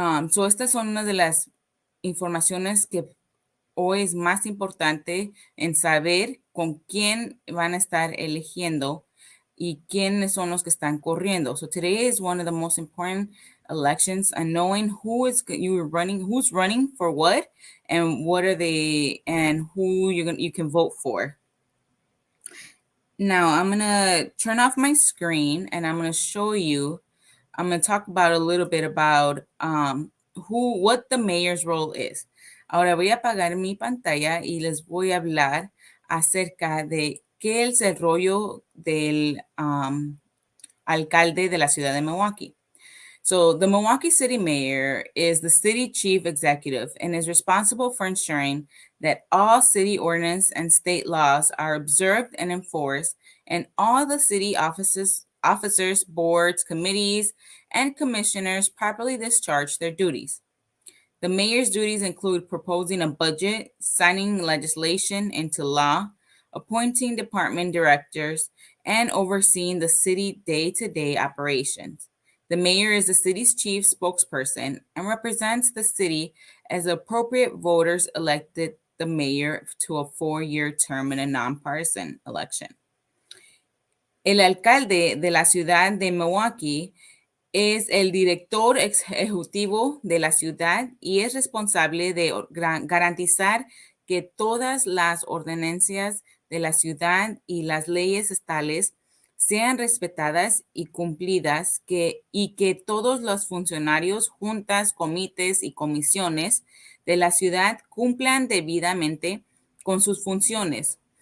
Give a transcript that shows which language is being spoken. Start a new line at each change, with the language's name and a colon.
Spanish: So estas son una de las informaciones que hoy es más importante en saber con quién van a estar eligiendo y quiénes son los que están corriendo.
English: So today is one of the most important elections, and knowing who's running for what, and what are they, and who you can vote for. Now I'm gonna turn off my screen and I'm gonna show you. I'm going to talk about a little bit about what the mayor's role is.
Spanish: Ahora voy a apagar mi pantalla y les voy a hablar acerca de qué es el rollo del alcalde de la ciudad de Milwaukee.
English: So the Milwaukee City Mayor is the city chief executive and is responsible for ensuring that all city ordinance and state laws are observed and enforced, and all the city officers, boards, committees, and commissioners properly discharge their duties. The mayor's duties include proposing a budget, signing legislation into law, appointing department directors, and overseeing the city day-to-day operations. The mayor is the city's chief spokesperson and represents the city as appropriate voters elected the mayor to a 4-year term in a nonpartisan election.
Spanish: El alcalde de la ciudad de Milwaukee es el director ejecutivo de la ciudad y es responsable de garantizar que todas las ordenanzas de la ciudad y las leyes estatales sean respetadas y cumplidas, y que todos los funcionarios, juntas, comités y comisiones de la ciudad cumplan debidamente con sus funciones.